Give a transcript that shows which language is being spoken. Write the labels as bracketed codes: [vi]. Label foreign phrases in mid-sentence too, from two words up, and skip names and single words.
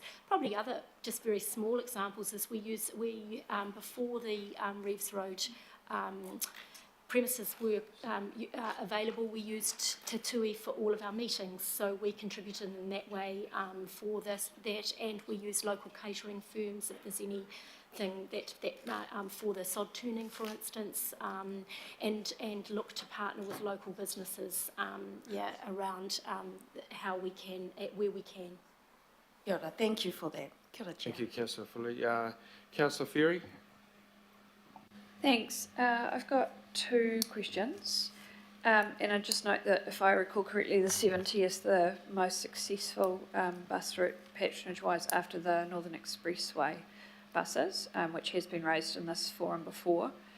[en] Probably other just very small examples is we before the Reeves Road premises were available, we used Te Tui for all of our meetings, so we contributed in that way for that, and we used local catering firms if there's anything that for the sod tuning, for instance, and look to partner with local businesses, around how we can, where we can. [mi] Kia ora, [en] thank you for that. [mi] Kia ora, [en] Chair. Thank you, Councillor Foley. Councillor Ferry? Thanks. I've got 2 questions. And I just note that if I recall correctly, the 70 is the most successful bus route patronage-wise after the Northern Expressway buses, which has been raised in this forum before.